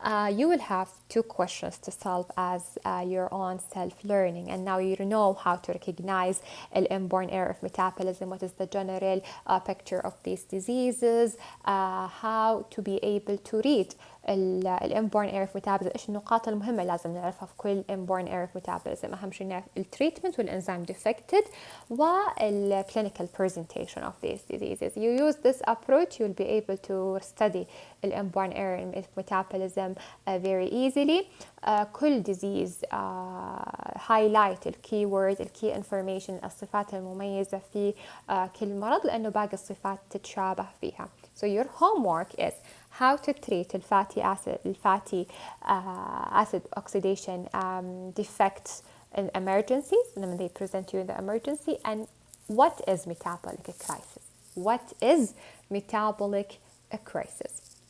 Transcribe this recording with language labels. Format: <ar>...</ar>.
<en>You will have two questions to solve as your own self-learning, and now you know how to recognize an inborn error of metabolism, what is the general picture of these diseases, how to be able to read الانبورن error of metabolism.</en> <ar>ايش النقاط المهمه لازم نعرفها في كل انبورن اير اوف ميتابوليزم؟ اهم شيء نعرف التريتمنت والانزيم ديفكتد وال</ar> <en>clinical presentation of these diseases. You use this approach, you'll be able to study الانبورن error of metabolism very easily.</en> <ar>كل disease highlight الكي وورد الكي انفورميشن الصفات المميزه في كل مرض لانه باقي الصفات تتشابه فيها.</ar> <en>So your homework is how to treat fatty acid oxidation defects in emergencies when they present you in the emergency, and what is metabolic crisis? What is metabolic crisis?</en>